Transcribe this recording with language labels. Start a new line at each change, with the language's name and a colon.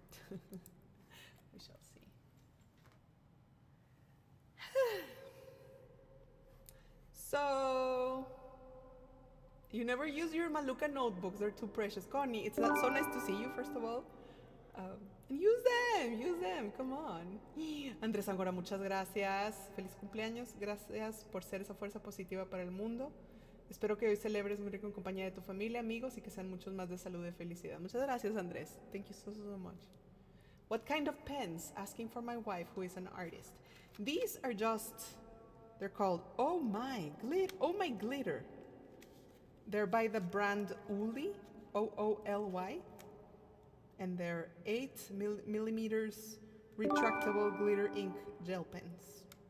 English: We shall see. So, you never use your Malukah notebooks. They're too precious. Connie, it's not so nice to see you, first of all. And use them, come on.
Spanish: Andrés Angora, muchas gracias. Feliz cumpleaños. Gracias por ser esa fuerza positiva para el mundo. Espero que hoy celebres muy rico en compañía de tu familia, amigos, y que sean muchos más de salud y felicidad. Muchas gracias,
English: Andrés. Thank you so much. What kind of pens? Asking for my wife, who is an artist. These are just, they're called Oh My Glitter. They're by the brand Ooly, O-O-L-Y. And they're 8 millimeters retractable glitter ink gel pens.